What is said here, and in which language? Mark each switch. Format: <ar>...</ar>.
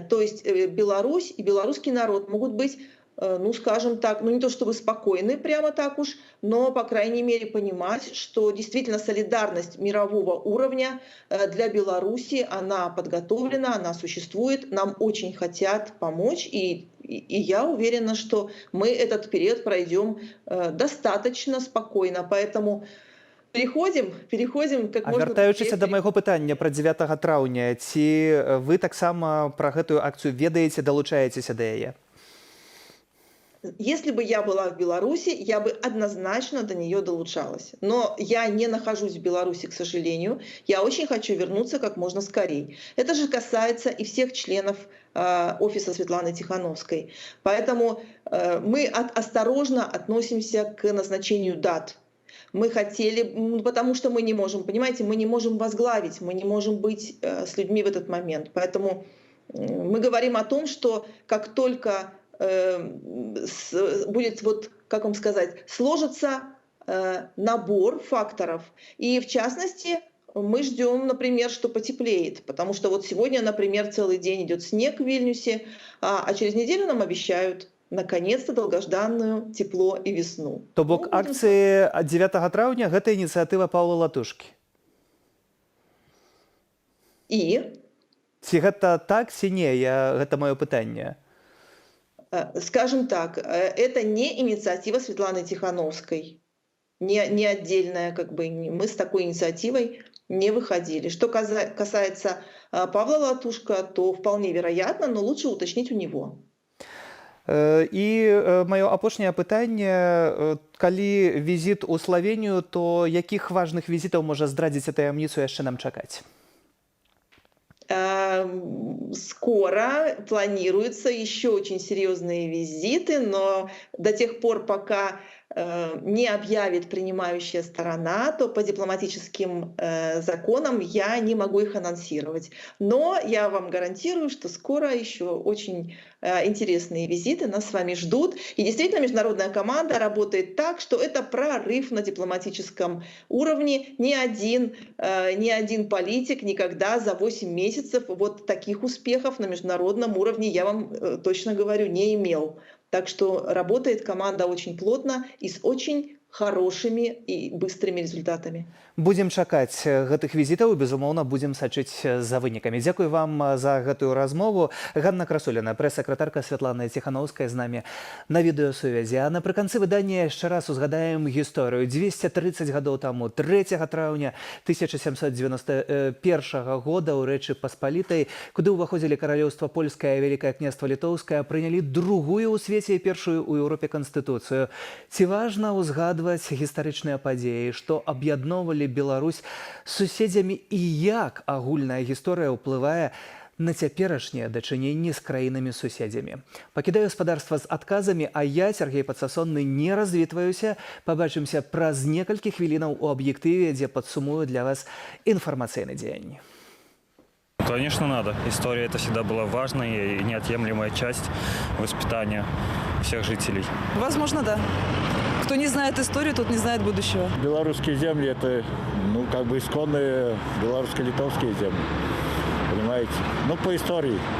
<ru>То есть Беларусь и белорусский народ могут быть, ну скажем так, ну не то чтобы спокойны прямо так уж, но по крайней мере понимать, что действительно солидарность мирового уровня для Беларуси, она подготовлена, она существует, нам очень хотят помочь, и я уверена, что мы этот период пройдем достаточно спокойно, поэтому переходим как можно</ru> <be>вяртаючыся да майго пытання пра 9 траўня, ці вы таксама пра гэтую акцыю ведаеце, далучаецеся да яе?</be> <ru>Если бы я была в Беларуси, я бы однозначно до нее долучалась. Но я не нахожусь в Беларуси, к сожалению. Я очень хочу вернуться как можно скорее. Это же касается и всех членов офиса Светланы Тихановской. Поэтому мы осторожно относимся к назначению дат. Мы хотели, потому что мы не можем, понимаете, мы не можем возглавить, мы не можем быть с людьми в этот момент. Поэтому мы говорим о том, что как только будет, вот, как вам сказать, сложится набор факторов. И в частности, мы ждем, например, что потеплеет. Потому что вот сегодня, например, целый день идет снег в Вильнюсе, а через неделю нам обещают наконец-то долгожданную тепло и весну.</ru> <be>То бок акцыі 9 траўня гэта ініцыятыва Паўла Латушкі. І? Ці гэта так, ці не? Гэта маё пытанне.</be> <ru>Скажем так, это не инициатива Светланы Тихановской, не отдельная, как бы мы с такой инициативой не выходили. Что касается Павла Латушка, то вполне вероятно, но лучше уточнить у него.</ru> <be>І маё апошняе пытанне, калі візіт у Славенію, то якіх важных візітаў можа здрадзіць таямніцу яшчэ нам чакаць?</be> <ru>Скоро планируются еще очень серьезные визиты, но до тех пор, пока не объявит принимающая сторона, то по дипломатическим законам я не могу их анонсировать. Но я вам гарантирую, что скоро еще очень интересные визиты нас с вами ждут. И действительно, международная команда работает так, что это прорыв на дипломатическом уровне. Ни один политик никогда за 8 месяцев вот таких успехов на международном уровне, я вам точно говорю, не имел. Так что работает команда очень плотно и с очень хорошими и быстрыми результатами.</ru> <be>Будем чакаць гэтых візітаў, безумоўна, будем сачыць за вынікамі. Дзякуй вам за гэтую размову. Ганна Красуліна, прэс-сакратарка Светланы Тихановскай з намі на відэасувязі. А напрыканцы выдання яшчэ раз узгадаем гісторыю. 230 гадоў таму, 3 траўня 1791 года ў Рэчы Паспалітай, куды ўваходзілі каралеўства польскае і Вялікае княства літоўскае, прынялі другую ў свеце і першую ў Еўропе канстытуцыю. Ці важна ўзгадваць гістарычныя падзеі, што аб'ядноўвалі Беларусь з суседзямі і як агульная гісторыя ўплывае на цяперашнія дачыненні з краінамі-суседзямі. Пакідаю гаспадарства з адказамі, а я, Сергей Падсасонны, не развітваюся. Пабачымся праз некалькі хвілінаў у аб'ектыве, дзе падсумую для вас інфармацыйны дзень.</be> <ru>Конечно, надо. История это всегда была важной и неотъемлемая часть воспитания всех жителей. Возможно, да. Кто не знает историю, тот не знает будущего. Белорусские земли – это, ну, как бы исконные белорусско-литовские земли. Понимаете? Ну, по истории.</ru>